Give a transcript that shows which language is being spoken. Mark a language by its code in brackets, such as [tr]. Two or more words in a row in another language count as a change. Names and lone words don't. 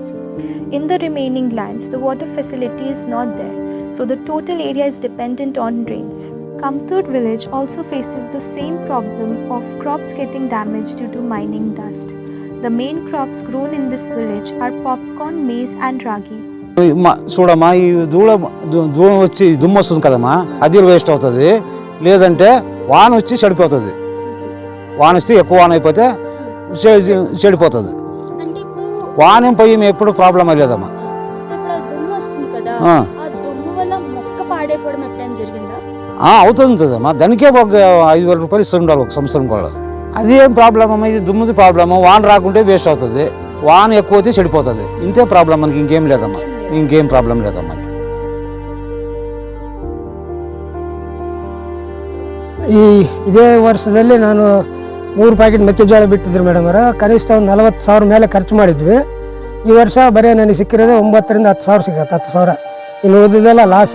[en] In the remaining lands, the water facility is not there, so the total area is dependent on rains. Kamtur village also faces the same problem of crops getting damaged due to mining dust. The main crops grown in this village are popcorn, maize and ragi. [te] చూడమ్మా ఈ ధూళం వచ్చి దుమ్ము వస్తుంది కదమ్మా, అది వేస్ట్ అవుతుంది. లేదంటే వాన వచ్చి చెడిపోతుంది. వాన వస్తే ఎక్కువ వాన అయిపోతే చెడిపోతుంది. వాన ఏం పోయి ఎప్పుడు ప్రాబ్లం లేదమ్మా. అవుతుందమ్మా, దానికే ఒక 5,000 రూపాయలు ఇస్తూ ఉండాలి ఒక సంవత్సరం కూడా. అది ఏం ప్రాబ్లం అమ్మా, ఇది దుమ్ముది ప్రాబ్లమ్. వాన రాకుంటే వేస్ట్ అవుతుంది, వాన ఎక్కువ అయితే చెడిపోతుంది. ఇంతే ప్రాబ్లం, మనకి ఇంకేం లేదమ్మా, ఇంకేం ప్రాబ్లం లేదమ్మా. [kn] ಇದೇ ವರ್ಷದಲ್ಲಿ ನಾನು 3 ಪ್ಯಾಕೆಟ್ ಮೆಕ್ಕೆಜೋಳ ಬಿಟ್ಟಿದ್ರು ಮೇಡಮ್ ಅವರ. ಕನಿಷ್ಠ ಒಂದು 40,000 ಮೇಲೆ ಖರ್ಚು ಮಾಡಿದ್ವಿ. ಈ ವರ್ಷ ಬರೀ ನನಗೆ ಸಿಕ್ಕಿರೋದೇ 9,000 ರಿಂದ 10,000 ಸಿಗುತ್ತೆ. 10,000 ಇನ್ನು ಉಳಿದಿದ್ದೆಲ್ಲ ಲಾಸ್.